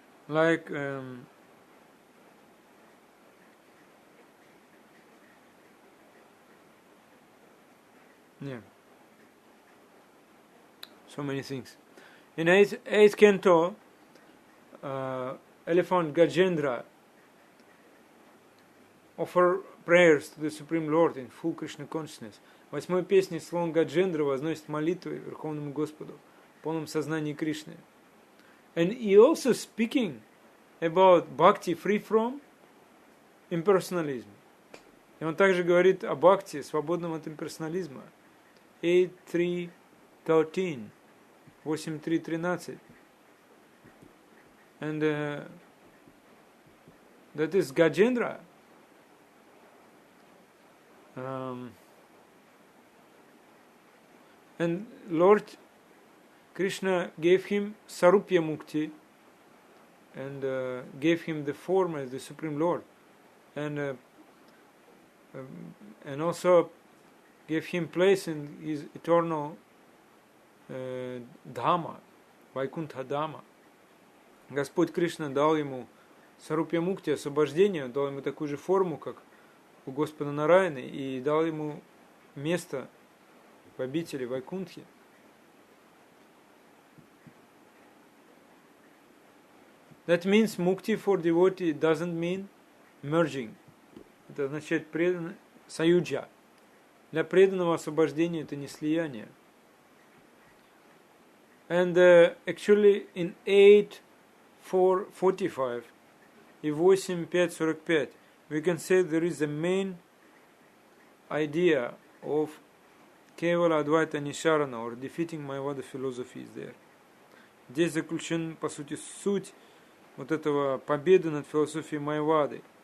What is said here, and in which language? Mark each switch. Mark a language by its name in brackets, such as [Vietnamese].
[English] Like yeah, so many things. In 8th canto, elephant Gajendra offer prayers to the Supreme Lord in full Krishna consciousness. [Russian] В 8-й песне слон Гаджендра возносит молитвы Верховному Господу в полном сознании Кришны. [English] And he also speaking about bhakti free from impersonalism. [Russian] И он также говорит о бхакти, свободном от имперсонализма. [English] 8.3.13. 8.3.13. And that is Gajendra. And Lord Krishna gave him Sarupya Mukti and gave him the form as the Supreme Lord, and also gave him place in his eternal Dhama, Vaikuntha Dhama. [Russian] Господь Кришна дал ему Сарупья Мукти, освобождение, дал ему такую же форму, как у Господа Нараяны, и дал ему место в обители Вайкунтхи. [English] That means mukti for devotee doesn't mean merging. [Russian] Это означает саюджа. Для преданного освобождение это не слияние. [English] And actually in 8.4.45 и 8.5.45 we can say there is a main idea of Kevala Advaita Nisharana or defeating Mayavada philosophy is there. [Russian] Здесь заключен, по сути, суть вот этого победы над философией Майявады.